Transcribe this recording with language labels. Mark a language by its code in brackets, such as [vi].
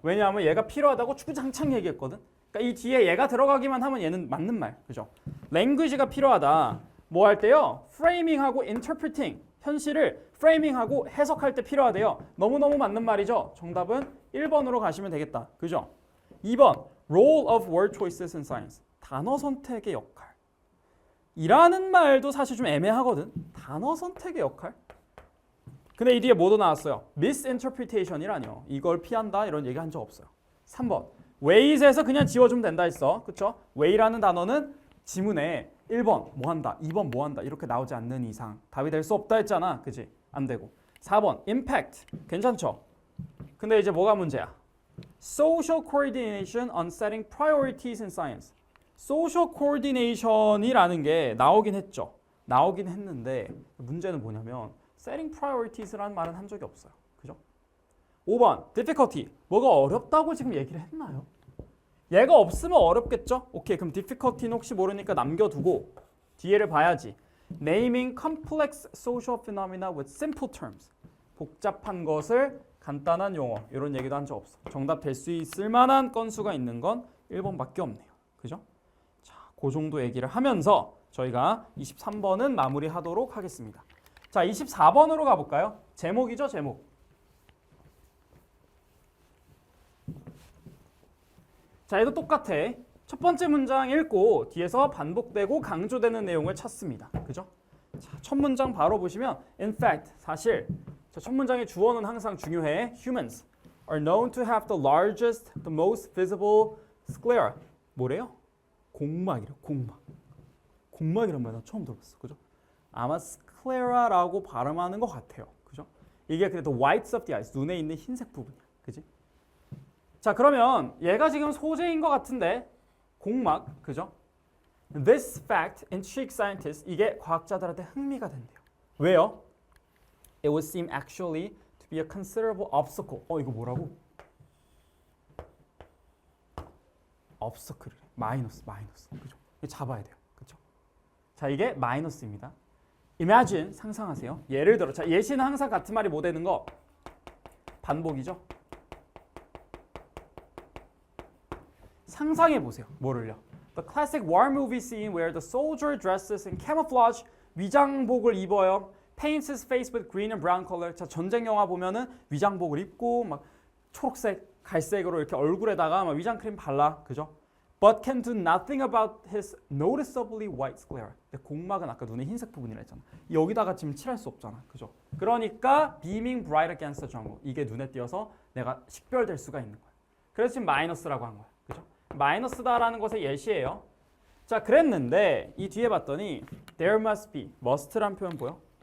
[ko] 왜냐하면 얘가 필요하다고 주구장창 얘기했거든. 그러니까 이 뒤에 얘가 들어가기만 하면 얘는 맞는 말. 그죠? language가 필요하다. 뭐 할 때요? framing하고 interpreting. 현실을 framing하고 해석할 때 필요하대요. 너무너무 맞는 말이죠. 정답은 1번으로 가시면 되겠다. 그죠? [en] 2번 role of word choices in science. [ko] 단어 선택의 역할. 이라는 말도 사실 좀 애매하거든. 단어 선택의 역할. 근데 이 뒤에 뭐도 나왔어요? misinterpretation이라뇨. 이걸 피한다 이런 얘기 한 적 없어요. 3번 ways에서 그냥 지워주면 된다 했어. 그쵸? way라는 단어는 지문에 1번 뭐 한다, 2번 뭐 한다 이렇게 나오지 않는 이상 답이 될 수 없다 했잖아. 그지? 안 되고. 4번 impact 괜찮죠? 근데 이제 뭐가 문제야? [en] social coordination on setting priorities in science. [ko] social coordination이라는 게 나오긴 했죠. 나오긴 했는데 문제는 뭐냐면 setting priorities라는 말은 한 적이 없어요. 그죠? 5번 difficulty. 뭐가 어렵다고 지금 얘기를 했나요? 얘가 없으면 어렵겠죠? 오케이, 그럼 difficulty는 혹시 모르니까 남겨두고 뒤에를 봐야지. [en] Naming complex social phenomena with simple terms. [ko] 복잡한 것을 간단한 용어. 이런 얘기도 한 적 없어. 정답 될 수 있을 만한 건수가 있는 건 1번밖에 없네요. 그죠? 자, 그 정도 얘기를 하면서 저희가 23번은 마무리하도록 하겠습니다. 자, 24번으로 가볼까요? 제목이죠, 제목. 자, 얘도 똑같아. 첫 번째 문장 읽고 뒤에서 반복되고 강조되는 내용을 찾습니다. 그죠? 자, 첫 문장 바로 보시면 in fact, 사실 첫 문장의 주어는 항상 중요해. [en] Humans are known to have the largest, the most visible sclera. [ko] 뭐래요? 공막이래요. 공막. 공막이란 말 나 처음 들어봤어. 그죠? 아마 sclera라고 발음하는 것 같아요. 그죠? 이게 그래도 [en] whites of the eyes, [ko] 눈에 있는 흰색 부분이야. 그지? 자, 그러면 얘가 지금 소재인 것 같은데 공막, 그죠? [en] This fact intrigued scientists. [ko] 이게 과학자들한테 흥미가 된대요. 왜요? [en] It would seem actually to be a considerable obstacle. [ko] 이거 뭐라고? obstacle이래. 마이너스. 그죠? 이거 잡아야 돼요. 그죠? 자, 이게 마이너스입니다. Imagine, 상상하세요. 예를 들어, 자, 예시는 항상 같은 말이 뭐 되는 거? 반복이죠? 상상해 보세요. 뭐를요? [en] The classic war movie scene where the soldier dresses in camouflage, [ko] 위장복을 입어요. [en] Paints his face with green and brown color. [ko] 자, 전쟁 영화 보면은 위장복을 입고 막 초록색, 갈색으로 이렇게 얼굴에다가 막 위장 크림 발라. 그죠? [en] But can do nothing about his noticeably white sclera. [ko] 근데 공막은 아까 눈에 흰색 부분이라 했잖아. 여기다가 지금 칠할 수 없잖아. 그죠? 그러니까 [en] beaming bright against the jungle. [ko] 이게 눈에 띄어서 내가 식별될 수가 있는 거야. 그래서 지금 마이너스라고 한 거야. 그죠? 마이너스다라는 것의 예시예요. 자, 그랬는데 이 뒤에 봤더니 [en] there must be, [ko] must란 표현 보여?